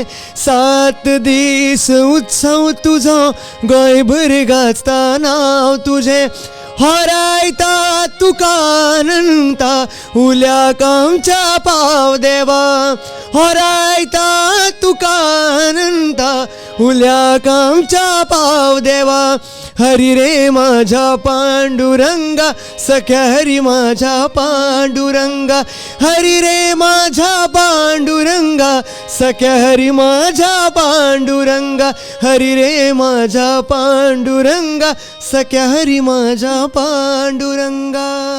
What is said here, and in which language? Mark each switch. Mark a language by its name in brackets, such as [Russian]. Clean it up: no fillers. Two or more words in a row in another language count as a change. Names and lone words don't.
[Konkani] 7 दीस उत्सव तुजो गोंयभर गाजता नांव तुजें. हरायता तुका अनंता उल्याक आमच्या पाव देवा. हरायता तुका अनंता उल्याक आमच्या पाव देवा. [Marathi] हरी रे माझ्या पांडुरंगा सख्या हरी माझ्या पांडुरंगा. हरी रे माझ्या पांडुरंगा सख्या हरी माझ्या पांडुरंगा. हरी रे माझ्या पांडुरंगा सख्या हरी माझ्या पांडुरंगा.